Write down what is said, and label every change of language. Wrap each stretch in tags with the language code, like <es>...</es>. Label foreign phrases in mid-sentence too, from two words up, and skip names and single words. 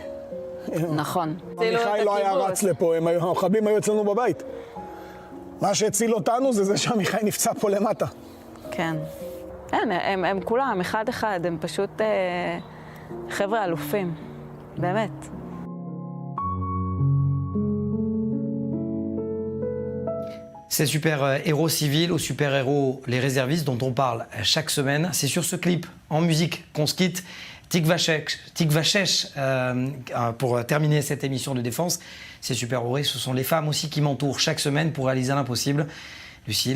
<he>נכון. עמיחי לא היה רץ לפה, המחבלים היו אצלנו בבית. מה שהציל אותנו זה שעמיחי נפצע פה למטה. כן. הם כולם, אחד אחד, הם פשוט חבר'ה אלופים, באמת.</he> <fr>Ces super-héros civils aux super-héros, les réservistes dont on parle chaque semaine, c'est sur ce clip en musique qu'on se quitte. Tikva Shesh, pour terminer cette émission de défense, ces super-héros, ce sont les femmes aussi qui m'entourent chaque semaine pour réaliser l'impossible.</fr>